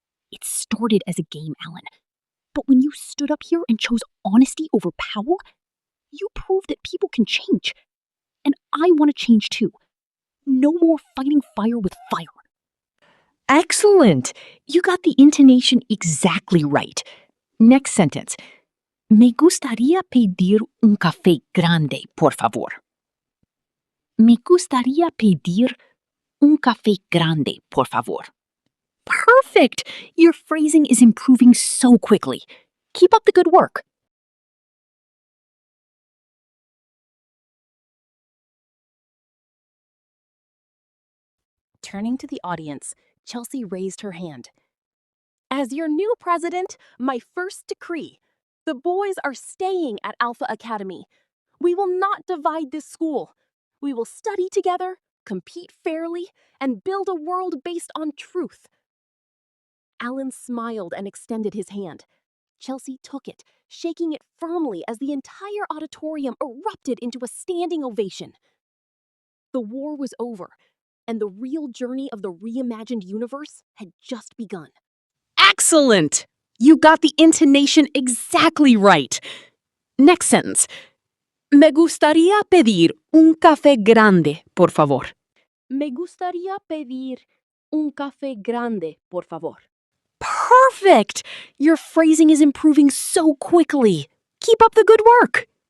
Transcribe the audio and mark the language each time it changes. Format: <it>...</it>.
<en>"It started as a game, Alan. But when you stood up here and chose honesty over power, you proved that people can change. And I want to change too. No more fighting fire with fire." Excellent! You got the intonation exactly right. Next sentence.</en> <es>Me gustaría pedir un café grande, por favor. Me gustaría pedir un café grande, por favor.</es> <en>Perfect! Your phrasing is improving so quickly. Keep up the good work. Turning to the audience, Chelsea raised her hand. "As your new president, my first decree. The boys are staying at Alpha Academy. We will not divide this school. We will study together, compete fairly, and build a world based on truth." Alan smiled and extended his hand. Chelsea took it, shaking it firmly as the entire auditorium erupted into a standing ovation. The war was over, and the real journey of the reimagined universe had just begun. Excellent! You got the intonation exactly right. Next sentence.</en> <es>Me gustaría pedir un café grande, por favor. Me gustaría pedir un café grande, por favor.</es> <en>Perfect! Your phrasing is improving so quickly. Keep up the good work.</en>